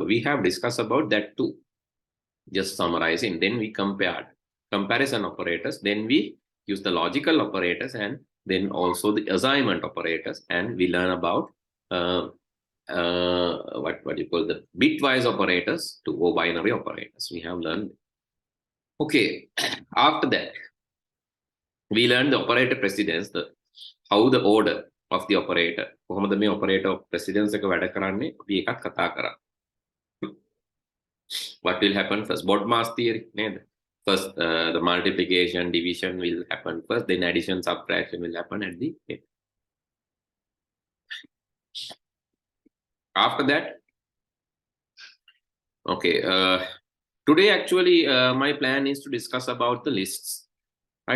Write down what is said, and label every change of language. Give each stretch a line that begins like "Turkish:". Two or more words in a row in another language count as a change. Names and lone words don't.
English: We have discussed about that too. Just summarizing, then we compared comparison operators, then we use the logical operators, and then also the assignment operators, and we learn about what you call the bitwise operators to go binary operators. We have learned. Okay, after that we learned the operator precedence, how the order of the operator,
Sinhala: කොහොමද මේ
English: operator precedence
Sinhala: එක වැඩ කරන්නේ, අපි එකක් කතා කරා.
English: What will happen first? Bodmas theory, නේද? First the multiplication, division will happen first, then addition, subtraction will happen at the end. After that, okay, today actually my plan is to discuss about the lists, right?